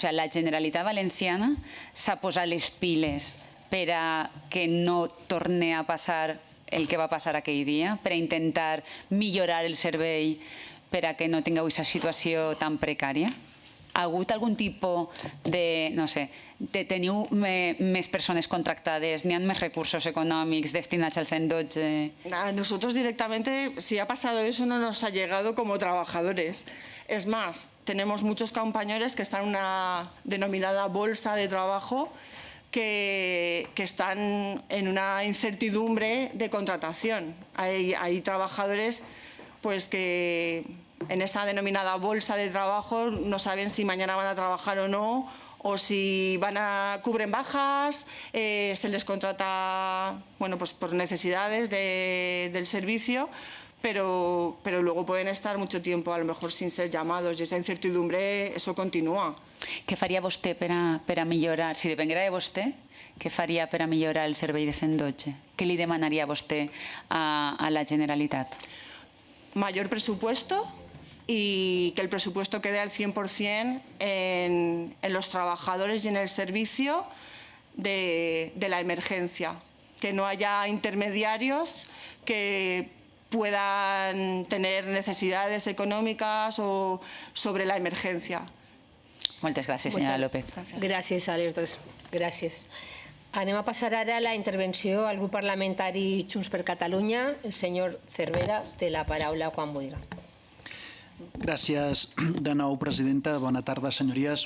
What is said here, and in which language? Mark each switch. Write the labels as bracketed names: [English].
[Catalan] O sigui, la Generalitat Valenciana s'ha posat les piles per a que no torni a passar el que va passar aquell dia, per a intentar millorar el servei per a que no tingueu aquesta situació tan precària? Ha hagut algun tipus de, no sé, de teniu més persones contractades, n'hi ha més recursos econòmics destinats al 112? [Spanish] A nosotros directamente, si ha pasado eso, no nos ha llegado como trabajadores. Es más, tenemos muchos compañeros que están en una denominada bolsa de trabajo que están en una incertidumbre de contratación. Hay trabajadores pues que en esa denominada bolsa de trabajo no saben si mañana van a trabajar o no, o si cubren bajas, se les contrata pues por necesidades del servicio, pero luego pueden estar mucho tiempo a lo mejor sin ser llamados, y esa incertidumbre, eso continúa. [Catalan] Què faria vostè per a millorar, si depenguera de vostè, què faria per a millorar el servei de 112? Què li demanaria vostè a la Generalitat? [Spanish] Mayor presupuesto y que el presupuesto quede al 100% en los trabajadores y en el servicio de la emergencia. Que no haya intermediarios que puedan tener necesidades econòmiques o sobre la emergencia. [Catalan] Moltes gràcies, senyora López. Gràcies a les dues. Gràcies. Anem a passar ara a la intervenció al grup parlamentari Junts per Catalunya. El senyor Cervera té la paraula quan vulgui. Gràcies de nou, presidenta. Bona tarda, senyories.